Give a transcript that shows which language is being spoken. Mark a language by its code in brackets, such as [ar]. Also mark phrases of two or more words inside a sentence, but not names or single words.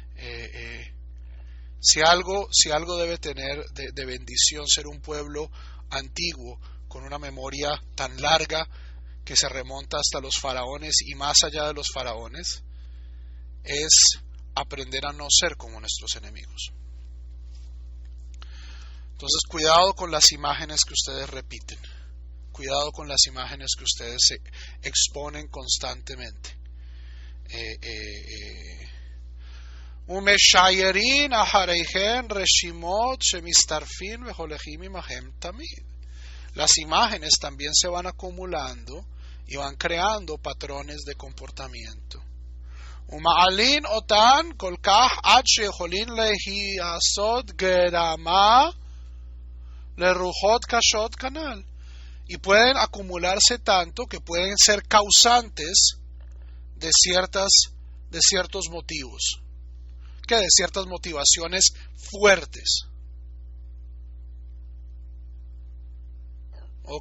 [es] Si algo debe tener de bendición ser un pueblo antiguo, con una memoria tan larga que se remonta hasta los faraones y más allá de los faraones, es aprender a no ser como nuestros enemigos. Entonces, cuidado con las imágenes que ustedes repiten. Cuidado con las imágenes que ustedes se exponen constantemente. [he] ומשאירין אחריהן רשימות שמצטרפין והולכים עמהם תמיד. [es] Las imágenes también se van acumulando y van creando patrones de comportamiento. [he] ומעלין אותן כל כך עד שיכולין להיסוד גרמה לרוחות קשות כנ"ל. [es] Y pueden acumularse tanto que pueden ser causantes de ciertos motivos, que de ciertas motivaciones fuertes. ¿Ok?